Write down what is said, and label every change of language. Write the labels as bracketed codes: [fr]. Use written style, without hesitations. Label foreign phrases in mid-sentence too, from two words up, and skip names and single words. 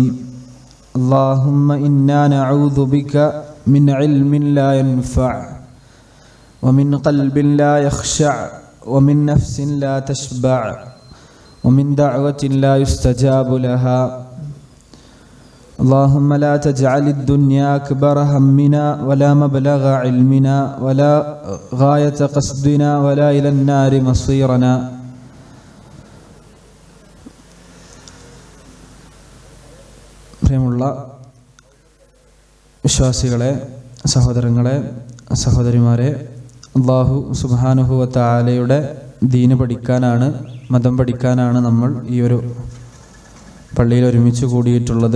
[ar] اللهم إنا نعوذ بك من علم لا ينفع ومن قلب لا يخشع ومن نفس لا تشبع ومن دعوة لا يستجاب لها. اللهم لا تجعل الدنيا أكبر همنا ولا مبلغ علمنا ولا غاية قصدنا ولا إلى النار مصيرنا. [ml] പ്രിയമുള്ള വിശ്വാസികളെ, സഹോദരങ്ങളെ, സഹോദരിമാരെ, [ar] الله سبحانه وتعالى [ml] ദീന് പഠിക്കാനാണ്, മതം പഠിക്കാനാണ് നമ്മൾ ഈ ഒരു പള്ളിയിൽ ഒരുമിച്ച് കൂടിയിട്ടുള്ളത്.